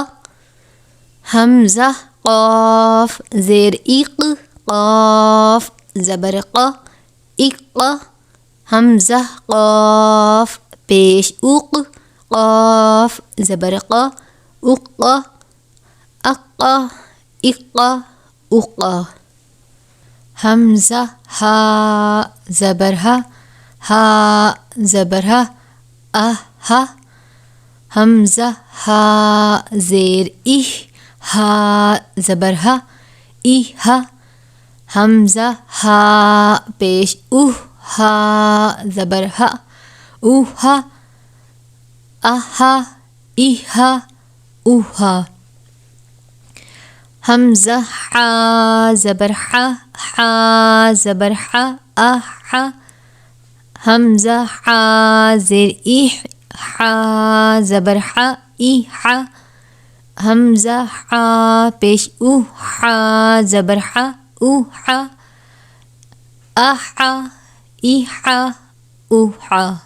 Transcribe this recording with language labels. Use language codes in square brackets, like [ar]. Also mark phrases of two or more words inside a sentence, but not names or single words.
[ur] حمزہ قاف زیر اق قاف زبر قا اقا. حمزہ قاف پیش اق قاف زبر قا اقا اقا اقا اقا. حمزہ ہا زبر ہا ہا زبر ہا اہا. حمزہ ہا زیر اہ ہا زبر ہا اہا. حمزہ ہا پیش اہ ہا زبر ہا اوہا اہا اہا اوہا. حمزہ حا زبر حا حا زبر حا احا. حمزہ حا زیر اہ حا زبر حا احا. حمزہ حا پیش اوہ حا زبر حا اوحا احا احا اوحا.